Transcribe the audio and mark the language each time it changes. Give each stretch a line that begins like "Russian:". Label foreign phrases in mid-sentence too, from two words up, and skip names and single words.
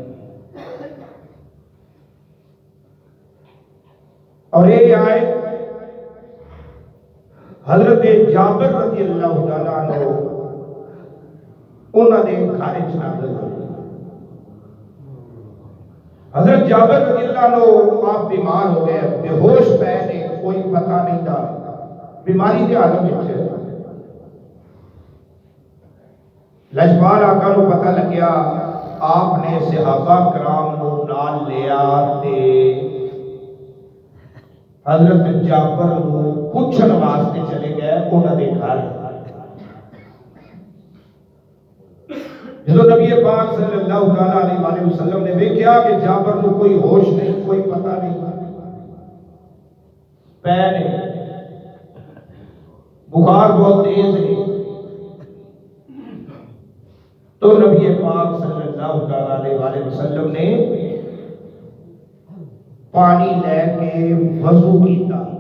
Urdu: اور یہ آیت حضرت جابر
Arabic: رضی اللہ تعالیٰ عنہ
Urdu: انہوں نے گھر وچ نازل ہوئی. حضرت جابر
Arabic: رضی اللہ عنہ
Urdu: آپ بیمار ہو گئے، بے ہوش
Punjabi: پے نے،
Urdu: کوئی پتہ نہیں تھا، بیماری کے عالم وچ.
Punjabi: لجپال آقا نو پتہ لگیا، آپ نے صحابہ کرام نو نال لیا تے حضرت جابر نو پوچھن واسطے چلے گئے انہاں دے گھر. جدو نبی پاک
Arabic: صلی اللہ علیہ وسلم
Punjabi: نے دیکھا کہ جابر نو کوئی ہوش نہیں، کوئی پتہ نہیں، پے نے، بخار بہت تیز ہے، تو نبی پاک
Arabic: صلی اللہ علیہ وسلم
Punjabi: نے پانی لے کے وضو کیتا.